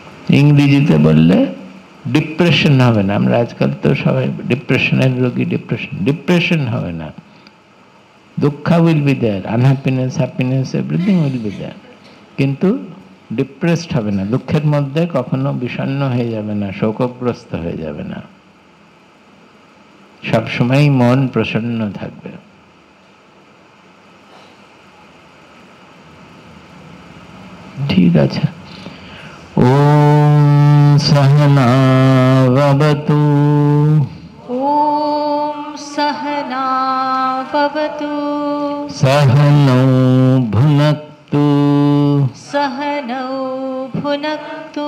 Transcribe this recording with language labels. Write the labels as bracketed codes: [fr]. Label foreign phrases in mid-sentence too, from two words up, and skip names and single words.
[bn] ইংরেজিতে বললে ডিপ্রেশন হবে না। আমরা আজকাল তো সবাই ডিপ্রেশনের রোগী, ডিপ্রেশন হবে না। [en] দুঃখ will be there, unhappiness, happiness, everything will be there, [bn] কিন্তু ডিপ্রেসড হবে না। দুঃখের মধ্যে কখনো বিষণ্ণ হয়ে যাবে না, শোকগ্রস্ত হয়ে যাবে না, সবসময় মন প্রসন্ন থাকবে। ঠিক আছে। [sa] ওম সহনা ভবতু, ॐ सहना भवतु, सहनौ भुनक्तु, सह नौ भुनक्तु,